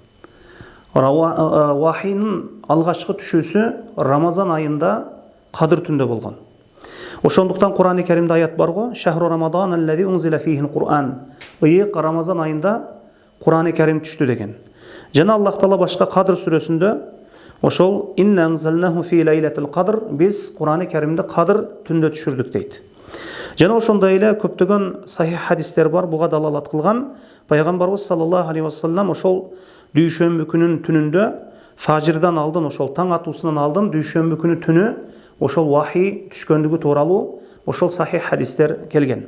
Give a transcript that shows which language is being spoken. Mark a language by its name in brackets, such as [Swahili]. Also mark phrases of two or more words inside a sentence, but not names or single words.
[Kyrgyz] Вахийнин алгачкы түшүүсү Рамазан айында Кадыр түндө болгон. Ошондуктан Кур'ан-ы Керимде аят бар го: [Arabic] "شهر رمضان الذي أنزل فيه القرآن." [Kyrgyz] Ыйык Рамазан айында Кур'ан-ы Керим түштү деген. Жана Аллах Таала башка Кадыр сүрөсүндө ошол [Arabic] "إنا أنزلناه في ليلة القدر", [Kyrgyz] биз Кур'ан-ы Керимди Кадыр түндө түшүрдүк дейт. Жана ошондой эле көптөгөн сахих хадистер бар буга далалат кылган. Пайгамбарыбыз [Arabic] صلى الله عليه وسلم [Kyrgyz] ошол дүйшөмбү күнүнүн түнүндө фажирдан алдын, ошол таң атуусунан алдын дүйшөмбү күнү түнү ошол вахий түшкөндүгү тууралуу ошол сахих хадистер келген.